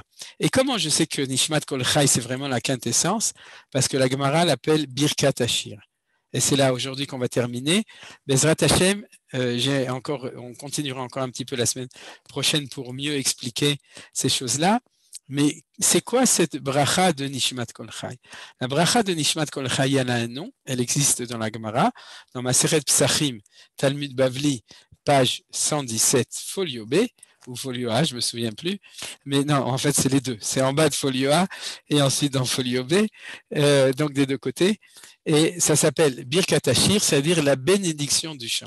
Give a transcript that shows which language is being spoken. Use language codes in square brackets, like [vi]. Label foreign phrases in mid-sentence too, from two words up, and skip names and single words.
[fr] Et comment je sais que Nishmat Kol Chai, c'est vraiment la quintessence? Parce que la Gemara l'appelle [he] ברכת השיר. [fr] Et c'est là aujourd'hui qu'on va terminer. [he] בעזרת השם, [fr] on continuera encore un petit peu la semaine prochaine pour mieux expliquer ces choses-là. Mais c'est quoi cette bracha de Nishmat Kol Chai? La bracha de Nishmat Kol Chai, elle a un nom, elle existe dans la Gemara, dans Maseret Psachim, Talmud Bavli, page 117, folio B, ou folio A, je ne me souviens plus, mais non, en fait c'est les deux, c'est en bas de folio A et ensuite dans folio B, donc des deux côtés, et ça s'appelle [he] ברכת השיר, [fr] c'est-à-dire la bénédiction du chant.